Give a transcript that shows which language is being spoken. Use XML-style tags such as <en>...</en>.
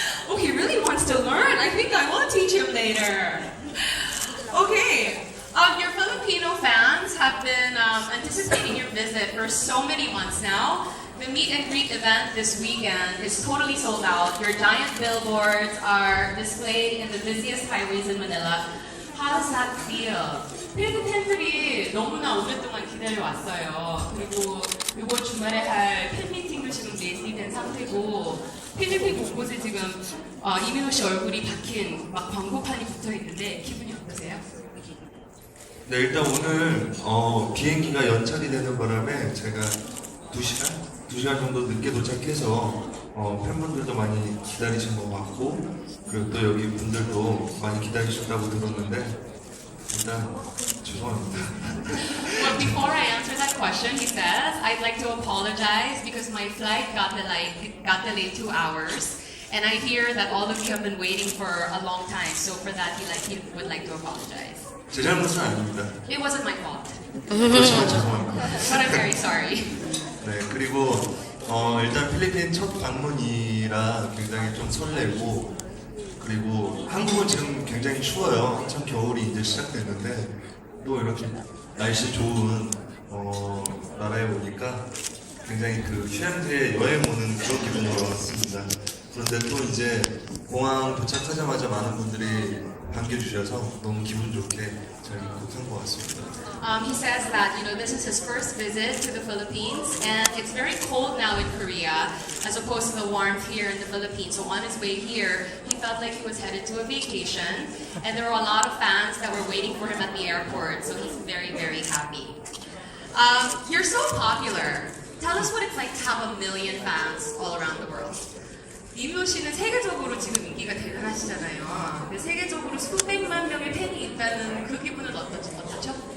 <en>Oh, he really wants to learn. I think I will teach him later. Okay. Your Filipino fans have been anticipating your visit for so many months now. The meet and greet event this weekend is totally sold out. Your giant billboards are displayed in the busiest highways in Manila. How does that feel?</en> <ko>필리핀 팬들이 너무나 오랫동안 기다려왔어요. 그리고 이번 주말에 할 팬미팅도 지금 예정된 상태고 필리핀 곳곳에 지금 이민호 씨 얼굴이 박힌 막 광고판이 붙어 있는데 기분이 어떠세요? 네, 일단 오늘 비행기가 연착이 되는 바람에 제가 2시간 정도 늦게 도착해서 팬분들도 많이 기다리신 것 같고 그리고 또 여기 분들도 많이 기다리셨다고 들었는데 일단 죄송합니다.</ko> <en>Well, before I answer that question, he says, I'd like to apologize because my flight got delayed 2 hours. And I hear that all of you have been waiting for a long time. So for that, he would like to apologize.</en> <ko>제 잘못은 아닙니다.</ko> <en>It wasn't my fault.</en> <ko>그렇지만 죄송합니다.</ko> <en>But I'm very sorry.</en> <ko>네, 그리고 일단 필리핀 첫 방문이라 굉장히 좀 설레고 그리고 한국은 지금 굉장히 추워요. 한참 겨울이 이제 시작됐는데 또 이렇게 날씨 좋은 나라에 오니까 굉장히 그 휴양지에 여행 오는 그런 기분으로 왔습니다. 그런데 또 이제 공항 도착하자마자 많은 분들이 반겨주셔서 너무 기분 좋게 잘 입국한 것 같습니다.</ko> <en>He says that this is his first visit to the Philippines, and it's very cold now in Korea, as opposed to the warmth here in the Philippines. So on his way here, he felt like he was headed to a vacation, and there were a lot of fans that were waiting for him at the airport. So he's very, very happy. You're so popular. Tell us what it's like to have 1 million fans all around the world.</en> <ko>이민호 씨는 세계적으로 지금 인기가 대단하시잖아요. 근데 세계적으로 수백만 명의 팬이 있다는 그 기분은 어떠죠?</ko>